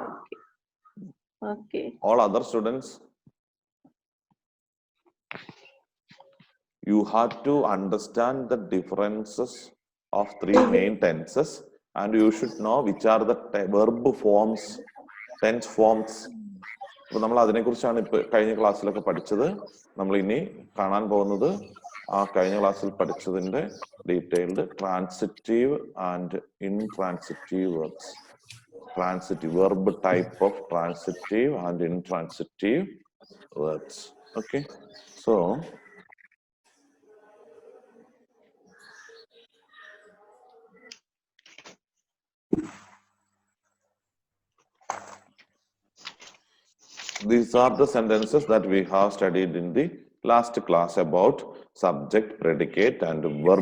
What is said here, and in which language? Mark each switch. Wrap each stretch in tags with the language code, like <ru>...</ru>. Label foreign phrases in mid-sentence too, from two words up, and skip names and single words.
<en>Okay. All other students, you have to understand the differences of three main tenses, and you should know which are the verb forms, tense forms.</en> <ml>അപ്പൊ നമ്മൾ അതിനെക്കുറിച്ചാണ് ഇപ്പൊ കഴിഞ്ഞ ക്ലാസ്സിലൊക്കെ പഠിച്ചത്. നമ്മൾ ഇനി കാണാൻ പോകുന്നത് ആ കഴിഞ്ഞ ക്ലാസ്സിൽ പഠിച്ചതിന്റെ</ml> <en>detailed transitive and intransitive verbs. Transitive verb type of transitive and intransitive verbs. Okay, so these are the sentences that we have studied in the last class about subject, predicate, and verb.</en>